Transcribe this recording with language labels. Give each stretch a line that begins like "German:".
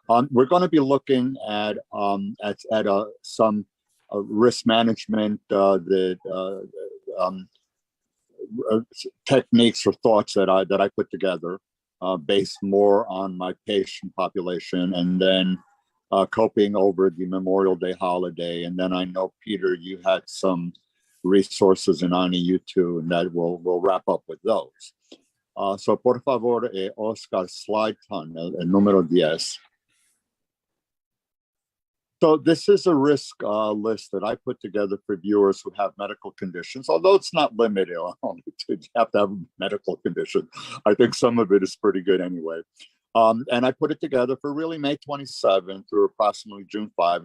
English: We're going to be looking at some risk management techniques or thoughts that I put together. Based more on my patient population, and then coping over the Memorial Day holiday. And then I know, Peter, you had some resources, and Ani, you too, and that we'll wrap up with those.
Spanish: So, por favor, Oscar, slide ton, el número 10.
English: So this is a risk list that I put together for viewers who have medical conditions, although it's not limited only to have to have a medical condition. I think some of it is pretty good anyway. And I put it together for really May 27 through approximately June 5.